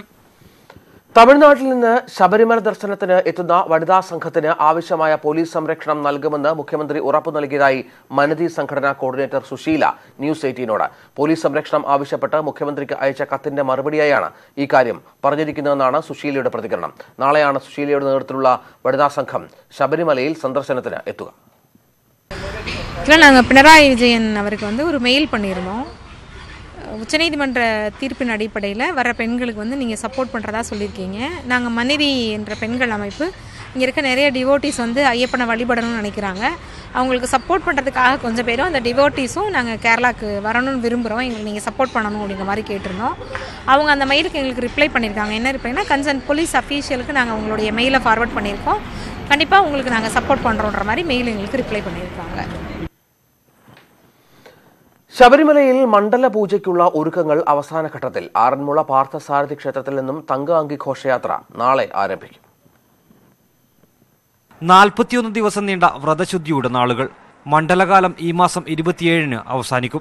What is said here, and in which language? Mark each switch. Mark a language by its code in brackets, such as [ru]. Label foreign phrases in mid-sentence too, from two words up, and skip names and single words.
[ml] തമിഴ്നാട്ടിൽ നിന്ന് ശബരിമല ദർശനത്തിന് എത്തുന്ന വനിതാ സംഘത്തിന് ആവശ്യമായ പോലീസ് സംരക്ഷണം നൽകുമെന്ന് മുഖ്യമന്ത്രി ഉറപ്പു നൽകിയതായി മനതി സംഘടനാ കോർഡിനേറ്റർ സുശീല ന്യൂസ് 18നോട്. പോലീസ് സംരക്ഷണം ആവശ്യപ്പെട്ട് മുഖ്യമന്ത്രിക്ക് അയച്ച കത്തിന്റെ മറുപടിയായാണ് ഈ കാര്യം പറഞ്ഞിരിക്കുന്നതെന്നാണ് സുശീലയുടെ പ്രതികരണം. നാളെയാണ് സുശീലയുടെ നേതൃത്വത്തിലുള്ള വനിതാ സംഘം ശബരിമലയിൽ സന്ദർശനത്തിന് എത്തുക. [ta] நாங்கள் பினராயி விஜயன் அவருக்கு ஒரு மெயில் பண்ணியிருந்தோம். உச்சநீதிமன்ற தீர்ப்பின் அடிப்படையில் வர பெண்களுக்கு நீங்கள் சப்போர்ட் பண்ணுறதா சொல்லியிருக்கீங்க. நாங்கள் மனிதி என்ற பெண்கள் அமைப்பு இங்கே இருக்க நிறைய டிவோட்டிஸ் ஐயப்பனை வழிபடணும்னு நினைக்கிறாங்க. அவங்களுக்கு சப்போர்ட் பண்ணுறதுக்காக கொஞ்சம் பேரும் அந்த டிவோட்டிஸும் நாங்கள் கேரளாவுக்கு வரணும்னு விரும்புகிறோம், எங்களுக்கு நீங்கள் சப்போர்ட் பண்ணணும் அப்படிங்கிற மாதிரி கேட்டிருந்தோம். அவங்க அந்த மெயிலுக்கு எங்களுக்கு ரிப்ளை பண்ணியிருக்காங்க. என்ன ரிப்ளைனா, கன்சர்ன் போலீஸ் அஃபீஷியலுக்கு நாங்கள் உங்களுடைய மெயிலை ஃபார்வர்ட் பண்ணியிருக்கோம், கண்டிப்பாக உங்களுக்கு நாங்கள் சப்போர்ட் பண்ணுறோன்ற மாதிரி மெயில் எங்களுக்கு ரிப்ளை பண்ணியிருக்காங்க. [ml] ശബരിമലയിൽ മണ്ഡല പൂജയ്ക്കുള്ള ഒരുക്കങ്ങൾ അവസാന ഘട്ടത്തിൽ. ആറന്മുള പാർത്ഥസാരഥി ക്ഷേത്രത്തിൽ നിന്നും തങ്ക അങ്കി ഘോഷയാത്ര നാളെ ആരംഭിക്കും. 41 ദിവസം നീണ്ട വ്രതശുദ്ധിയുടെ നാളുകൾ. മണ്ഡലകാലം ഈ മാസം 27-ന് അവസാനിക്കും.